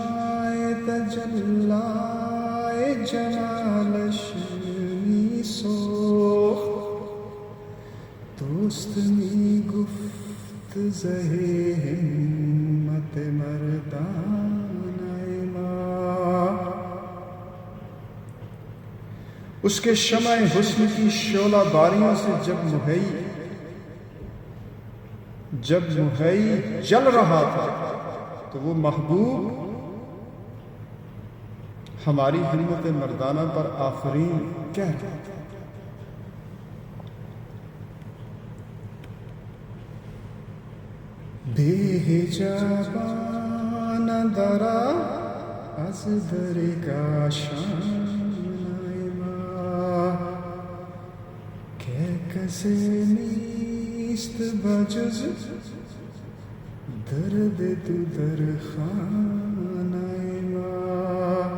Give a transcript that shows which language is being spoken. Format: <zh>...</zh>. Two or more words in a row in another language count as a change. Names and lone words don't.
<fa>تجلی جمالش می سوخت، دوست می گفت زہ ہمت مردانه ما،</fa> <ur>اس کے شمع حسن کی شعلہ باریوں سے جب محی جل رہا تھا تو وہ محبوب ہماری ہمت مردانہ پر آفرین کہہ رہا تھا۔</ur> <fa>بے حجابان درا از در کاشانه ما که کسی نیست بجز درد تو در خانه ما</fa>